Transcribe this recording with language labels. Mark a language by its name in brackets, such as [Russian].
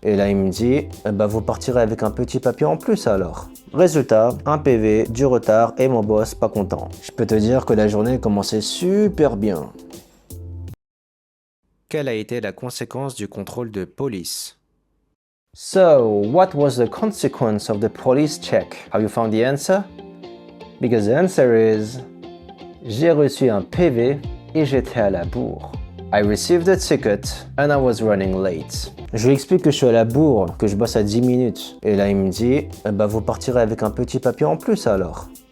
[French] Et là, il me dit « Bah vous partirez avec un petit papier en plus alors. » Résultat, un PV, du retard et mon boss pas content. Je peux te dire que la journée commençait super bien. Quelle a été la conséquence du contrôle de police? [English] So, what was the consequence of the police check? Have you found the answer? Because the answer is... [French] J'ai reçu un PV et j'étais à la bourre. [English] I received a ticket and I was running late. [French] Je lui explique que je suis à la bourre, que je bosse à 10 minutes. Et là, il me dit bah vous partirez avec un petit papier en plus alors.